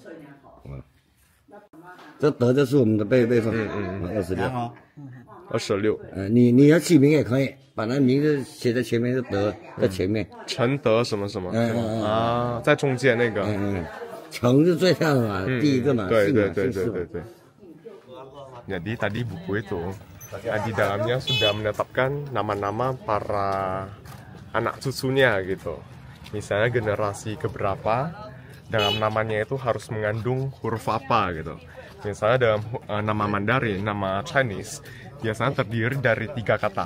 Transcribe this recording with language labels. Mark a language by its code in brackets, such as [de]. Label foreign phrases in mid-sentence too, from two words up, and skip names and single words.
[zh] 这个克。 这德就是我们的辈分，26。 26。你要起名也可以，把那名字写在前面，是德在前面。承德什么什么。啊，在中间那个。承是最上的嘛，第一个嘛。 [id] 对。Jadi tadi buku itu di dalamnya sudah menetapkan nama-nama para anak cucunya gitu. Misalnya generasi keberapa, dalam namanya itu harus mengandung huruf apa gitu. Misalnya dalam nama Mandarin, nama Chinese, biasanya terdiri dari 3 kata.